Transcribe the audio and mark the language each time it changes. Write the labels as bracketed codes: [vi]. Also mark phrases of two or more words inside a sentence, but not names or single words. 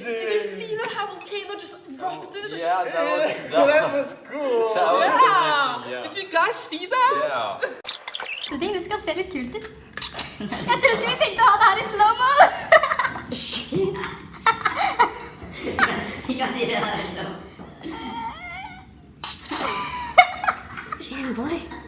[en] Did you see that how volcano just erupted? Yeah, That was cool! that was Yeah! amazing, yeah. Did you guys see that? Yeah. [no] Jeg tenkte det skal se litt kult ut. Jeg trodde vi tenkte å ha det her i slow-mo. Ikke si det her. [en] Chill, boy.